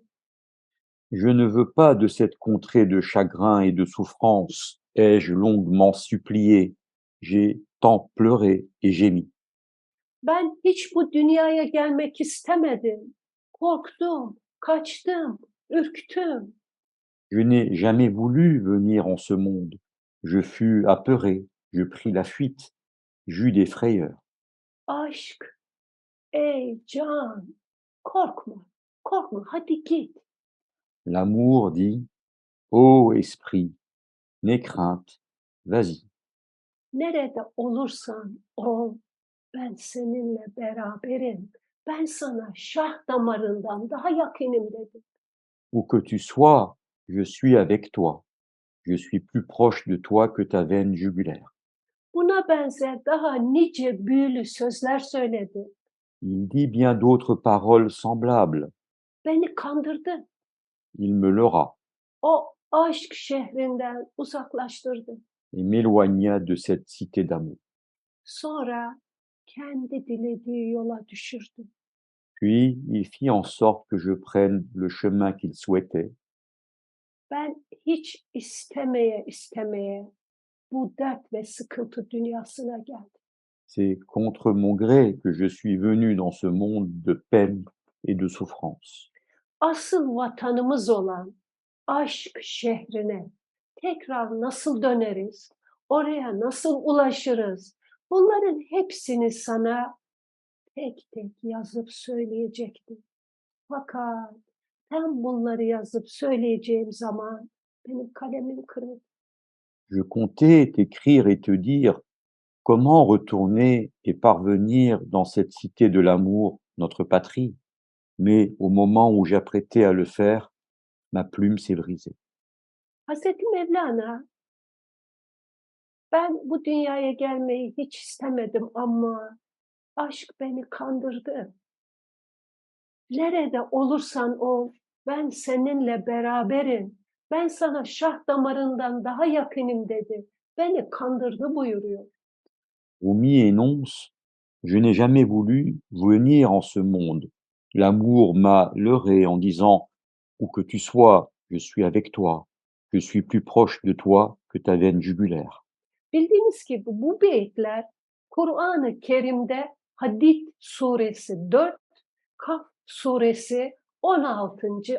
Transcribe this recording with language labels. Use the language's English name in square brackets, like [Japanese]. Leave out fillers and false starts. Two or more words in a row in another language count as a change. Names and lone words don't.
[French] Je ne veux pas de cette contrée de chagrin et de souffrance. Ai-je longuement supplié. J'ai tant pleuré et gémi. [Turkish] Ben hiç bu dünyaya gelmek istemedim. Korktum, kaçtım, ürktüm. [French] Je n'ai jamais voulu venir en ce monde. Je fus apeuré, je pris la fuite, j'eus des frayeurs. [Turkish] Aşk, ey can, korkma, korkma, hadi git. [French] L'amour dit, ô esprit, n'aie crainte, vas-y. [Turkish] Nerede olursan ol, ben seninle beraberim. Ben sana şah damarından daha yakınım dedim. [French] Où que tu sois, je suis avec toi. Je suis plus proche de toi que ta veine jugulaire. [Turkish] Buna benzer daha nice büyülü sözler söyledi. [French] Il dit bien d'autres paroles semblables. [Turkish] Beni kandırdı. [French] Il me leurra [Turkish] O aşk şehrinden uzaklaştırdı. [French] et m'éloigna de cette cité d'amour. [Turkish] Sonra kendi dilediği yola düşürdü. [French] Puis il fit en sorte que je prenne le chemin qu'il souhaitait. [Turkish] Ben hiç istemeye bu dert ve sıkıntı dünyasına geldim. [French] C'est contre mon gré que je suis venu dans ce monde de peine et de souffrance. [Turkish] Asıl vatanımız olan aşk şehrine tekrar nasıl döneriz? Oraya nasıl ulaşırız? Bunların hepsini sana tek tek yazıp söyleyecektim. Fakat tam bunları yazıp söyleyeceğim zaman benim kalemim kırıldı. [French] Je comptais t'écrire et te dire comment retourner et parvenir dans cette cité de l'amour, notre patrie. Mais au moment où j'apprêtais à le faire, ma plume s'est brisée. [Turkish] Hazreti Mevlana, ben bu dünyaya gelmeyi hiç istemedim ama aşk beni kandırdı. Nerede olursan ol, ben seninle beraberim. Ben sana şah damarından daha yakınım dedi. Beni kandırdı buyuruyor. [French] Rumi énonce: Je n'ai jamais voulu venir en ce monde. L'amour m'a leurré en disant: Où que tu sois, je suis avec toi. Je suis plus proche de toi que ta veine jugulaire. [Turkish] Bildiğiniz gibi bu beyitler Kur'an-ı Kerim'de Hadid suresi 4, Kaf suresi 16.